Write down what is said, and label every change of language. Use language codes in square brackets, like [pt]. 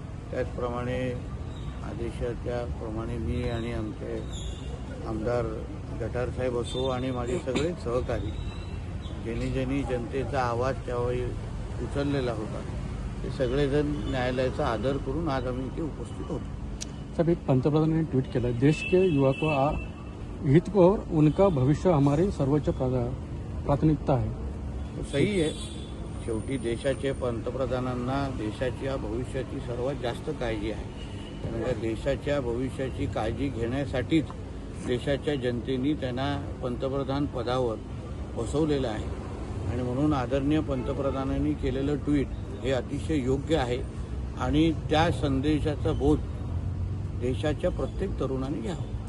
[mr] त्याचप्रमाणे आदेशाच्याप्रमाणे मी आणि आमचे आमदार गटार साहेब असो आणि माझे सगळे सहकारी ज्यांनी जनतेचा आवाज त्यावेळी उचललेला होता ते सगळेजण न्यायालयाचा आदर करून आज आम्ही इथे उपस्थित होतो। [hi] सब एक पंतप्रधान ने ट्वीट किया, देश के युवा को हित को और उनका भविष्य हमारी सर्वोच्च प्राथमिकता है। [mr] तो सही आहे। शेवटी देशाचे पंतप्रधानांना देशाच्या भविष्याची सर्वात जास्त काळजी आहे। कारण देशाच्या भविष्याची काळजी घेण्यासाठीच देशाच्या जनतेने त्यांना पंतप्रधान पदावर बसवलेलं आहे आणि म्हणून आदरणीय पंतप्रधानांनी केलेलं ट्विट हे अतिशय योग्य आहे आणि त्या संदेशाचा बोध देशाच्या प्रत्येक तरुणाने घ्यावा।